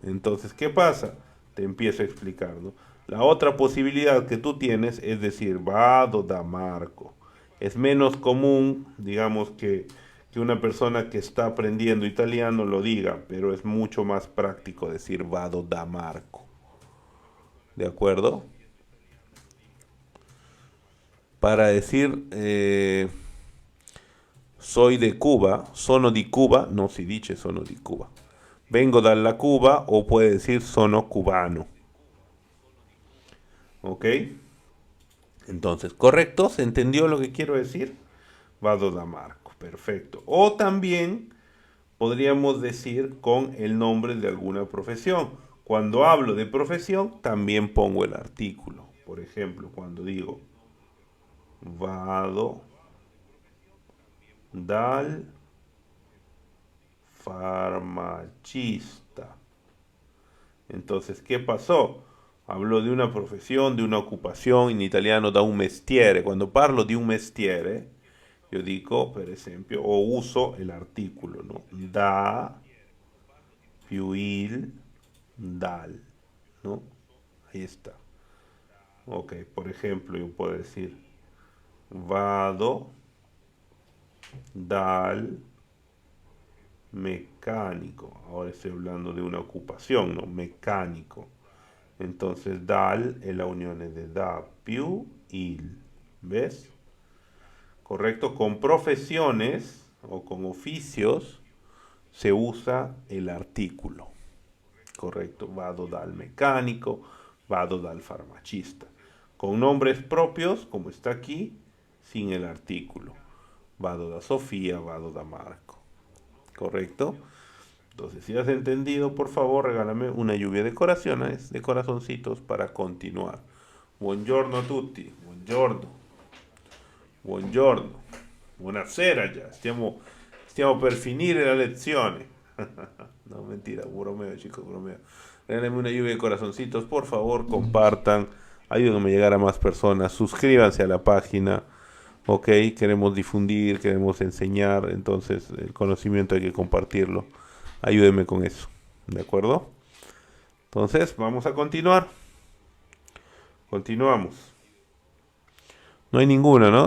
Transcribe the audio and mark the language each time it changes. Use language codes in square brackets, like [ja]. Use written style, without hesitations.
[es] Entonces, ¿qué pasa? Te empiezo a explicar, ¿no? La otra posibilidad que tú tienes es decir [it] vado da Marco. [es] Es menos común, digamos, que una persona que está aprendiendo italiano lo diga, pero es mucho más práctico decir [it] vado da Marco. [es] ¿De acuerdo? Para decir soy de Cuba, [it] sono di Cuba, no si dice sono di Cuba. Vengo dalla Cuba [es] o puede decir [it] sono cubano. [es] ¿Ok? Entonces, ¿correcto? ¿Se entendió lo que quiero decir? [it] Vado da Marco, perfecto. [es] O también podríamos decir con el nombre de alguna profesión. Cuando hablo de profesión, también pongo el artículo. Por ejemplo, cuando digo [it] vado dal farmacista. [es] Entonces, ¿qué pasó? Hablo de una profesión, de una ocupación, [it] in italiano da un mestiere. [es] Cuando [it] parlo di un mestiere, io dico, per esempio, [es] o uso el artículo, ¿no? [it] Da più il dal, [es] ¿no? Ahí está. Ok, por ejemplo, yo puedo decir, [it] vado dal mecánico. [es] Ahora estoy hablando de una ocupación, ¿no? Mecánico. Entonces, dal es la unión de [it] da più il. [es] ¿Ves? Correcto. Con profesiones o con oficios se usa el artículo. Correcto. [it] Vado dal mecánico, vado dal farmacista. [es] Con nombres propios, como está aquí, sin el artículo. [it] Vado da Sofía, vado da Marco. [es] ¿Correcto? Entonces, si has entendido, por favor, regálame una lluvia de corazones, de corazoncitos para continuar. [it] Buongiorno a tutti, buongiorno, buongiorno, buonasera già, stiamo per finire la lezione. [es] No, mentira, bromeo, chicos, bromeo. Regálame una lluvia de corazoncitos, por favor, compartan, ayúdenme a llegar a más personas, suscríbanse a la página. Ok, queremos difundir, queremos enseñar, entonces el conocimiento hay que compartirlo. Ayúdeme con eso, ¿de acuerdo? Entonces, vamos a continuar. Continuamos. No hay ninguna, ¿no?